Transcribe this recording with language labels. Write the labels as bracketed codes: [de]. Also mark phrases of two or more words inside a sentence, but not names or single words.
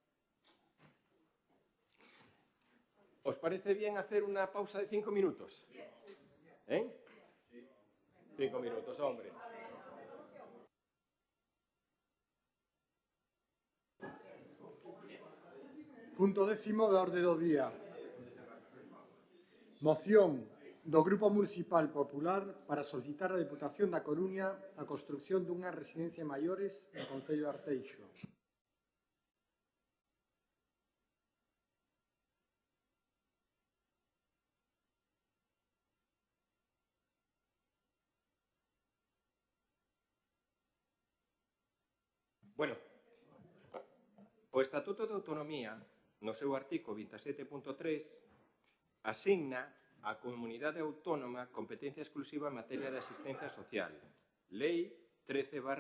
[es] ¿Os parece bien hacer una pausa de 5 minutos? 5 minutos, hombre. [gl] Punto 10º da orde do día. Moción do Grupo Municipal Popular para solicitar á Deputación da Coruña a construción dunha residencia maiores no Concello de Arteixo. Bueno, o Estatuto de Autonomía, no seu artigo 27.3, asigna á Comunidade Autónoma competencia exclusiva en materia de asistencia social.